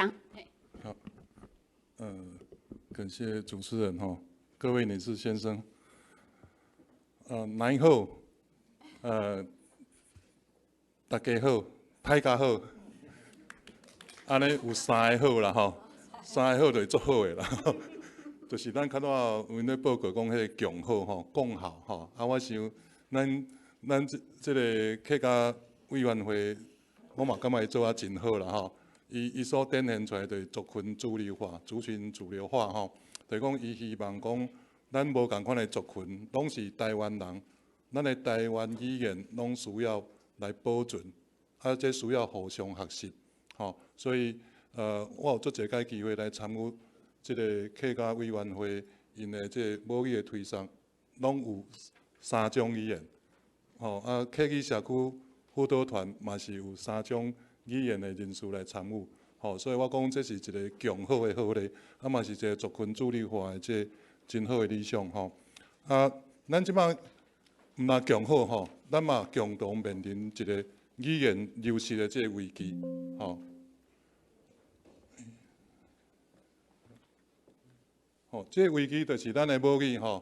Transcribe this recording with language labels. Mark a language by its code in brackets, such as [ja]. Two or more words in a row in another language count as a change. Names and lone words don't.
[nan] 好，感謝主持人哈，各位女士先生，大家好，大家好，大家好，安尼有3個好啦吼，3個好就足好嘅啦，就是咱較早阮咧報告講迄個強好吼，共好吼，我想咱這個客家委員會，我嘛感覺伊做啊真好啦吼。伊所展現出來就是族群主流化、族群主流化吼。就是講伊希望講，咱無共款的族群，攏是台灣人，咱的台灣語言攏需要來保存，這需要互相學習吼。所以我有做一個機會來參與這個客家委員會因的這個母語的推送，攏有3種語言吼。客語社區輔導團嘛是有3種語言的人士來參與，吼，所以我講這是一個強好的好例，嘛是一個族群主流化的這真好的理想，吼。咱即擺毋若強好吼，咱嘛共同面臨一個語言流失的這個危機，吼。吼，這個危機就是咱的母語吼。